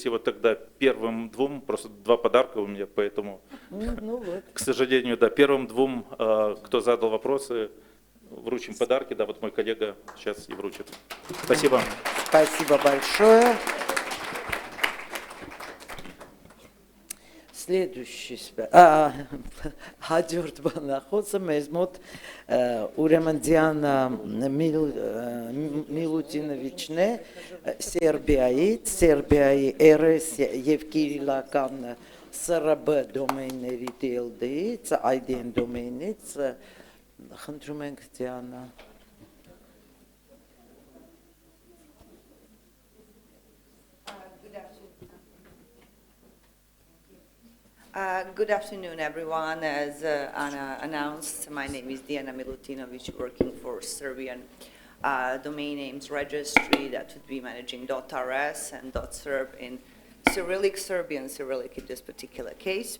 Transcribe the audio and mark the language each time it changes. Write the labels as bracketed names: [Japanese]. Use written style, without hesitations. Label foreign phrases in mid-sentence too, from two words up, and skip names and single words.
[Russian] И вот тогда первым двум, просто два подарка у меня, поэтому, к сожалению, да, первым двум, кто задал вопросы, вручим подарки. Да, вот мой коллега сейчас и вручит. Спасибо. Спасибо большое. Следующий [Armenian] հաջորդ բանախոսը մեզ մոտ ուրեմն Դիանա Միլուտինովիչն է Սերբիայից, Սերբիայի RS եւ Կիրիլական SRB դոմեյնների TLD-ից, IDN դոմեյնից, խնդրում ենք Դիանա. [English] Good afternoon, everyone. As Anna announced, my name is Diana Milutinovic, working for Serbian domain names registry that would be managing .rs and .serb in Cyrillic, Serbian Cyrillic in this particular case.